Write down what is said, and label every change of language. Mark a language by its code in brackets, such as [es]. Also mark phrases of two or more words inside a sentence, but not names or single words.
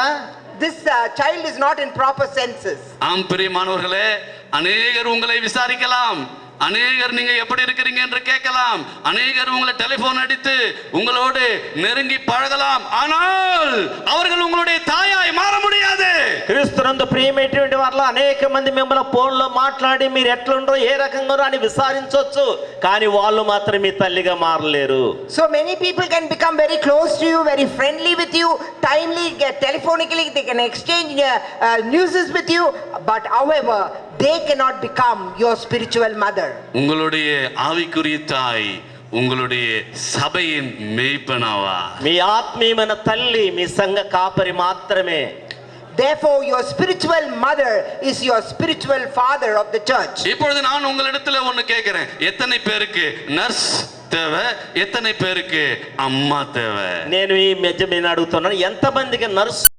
[en] This child is not in proper senses. [ta] ஆம் பிரியமானவர்களே, அநேகர் உங்களை விசாரிக்கலாம், அநேகர் நீங்க எப்படி இருக்கிறீங்க என்று கேட்கலாம், அநேகர் உங்களை டெலிபோன் அடித்து உங்களோடு நெருங்கி பழகலாம், ஆனால் அவர்கள் உங்களுடைய தாயாய் மாற முடியாது. [te] క్రీస్తునందు ప్రియమైనటువంటి వారిలో అనేక మంది మిమ్మల్ని ఫోన్లో మాట్లాడి మీరు ఎట్లుండో ఏ రకంగా అని విచారించవచ్చు, కానీ వాళ్ళు మాత్రం మీ తల్లిగా మారలేరు. [en] So many people can become very close to you, very friendly with you, timely, telephonically they can exchange news with you, but however they cannot become your spiritual mother. [ta] உங்களுடைய ஆவிக்குரிய தாய் உங்களுடைய சபையின் மேய்ப்பனாவா? [te] మీ ఆత్మీయమైన తల్లి మీ సంఘ కాపరి మాత్రమే. [en] Therefore your spiritual mother is your spiritual father of the church. [ta] இப்பொழுது நான் உங்களிடத்துல ஒன்னு கேட்கிறேன், எத்தனை பேருக்கு நர்ஸ் தேவை, எத்தனை பேருக்கு அம்மா தேவை? [te] నేను ఈ మధ్య నేను అడుగుతున్నాను, ఎంతమందికి నర్సు